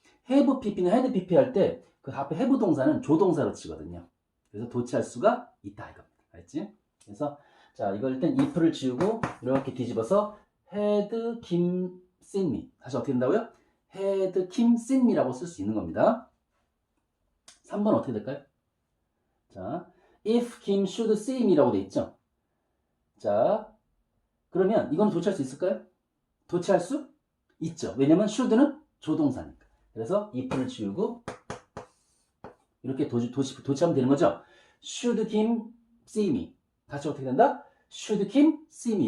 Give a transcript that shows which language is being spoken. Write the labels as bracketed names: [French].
[Korean] have pp는 had pp 할 때 그 앞에 have 동사는 조동사로 치거든요. 그래서 도치할 수가 있다 이겁니다. 알겠지? 그래서 자, 이걸 일단 if를 지우고 이렇게 뒤집어서 [English] had Kim seen me. [Korean] 다시 어떻게 된다고요? [English] had Kim seen me [Korean] 라고 쓸 수 있는 겁니다. 3번 어떻게 될까요? 자, [English] if Kim should see me [Korean] 라고 돼 있죠? 자, 그러면 이건 도치할 수 있을까요? 도치할 수 있죠. 왜냐면 should는 조동사니까. 그래서 if를 지우고 이렇게 도치하면 되는 거죠. [English] should Kim see me. [Korean] 다시 어떻게 된다? should Kim see me.